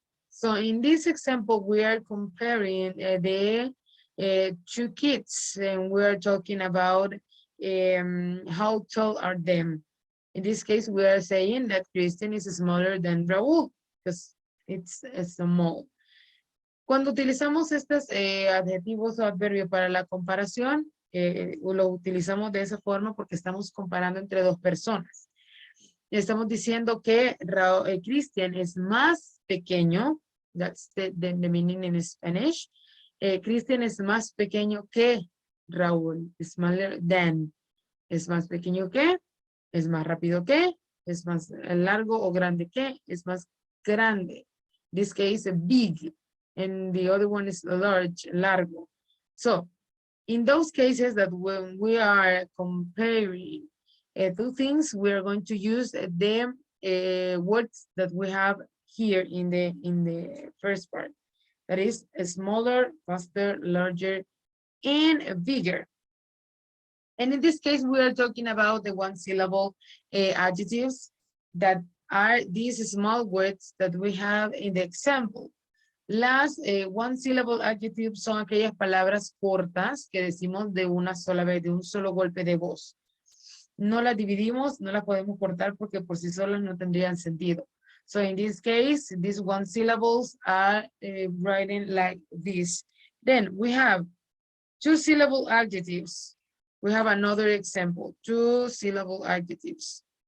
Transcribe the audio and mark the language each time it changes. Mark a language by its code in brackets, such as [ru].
[en] So in this example, we are comparing the 2 kids, and we are talking about how tall are them. In this case, we are saying that Christian is smaller than Raúl because it's small. [es] Cuando utilizamos estos adjetivos o adverbios para la comparación, lo utilizamos de esa forma porque estamos comparando entre 2 personas. Estamos diciendo que Christian es más pequeño, [en] that's the meaning in Spanish. [es] Christian es más pequeño que Raúl, [en] smaller than, [es] es más pequeño que, es más rápido que, es más largo o grande que, es más grande. [en] This case, big, and the other one is large, largo. So, in those cases that when we are comparing 2 things, we are going to use the words that we have here in the first part. That is smaller, faster, larger, and bigger. And in this case, we are talking about the 1 syllable adjectives that are these small words that we have in the example. [es] Las 1 syllable adjectives son aquellas palabras cortas que decimos de una sola vez, de un solo golpe de voz. No las dividimos, no las podemos cortar porque por sí solas no tendrían sentido. [en] So in this case, these 1 syllables are writing like this. Then we have 2 syllable adjectives. We have another example, 2 syllable adjectives.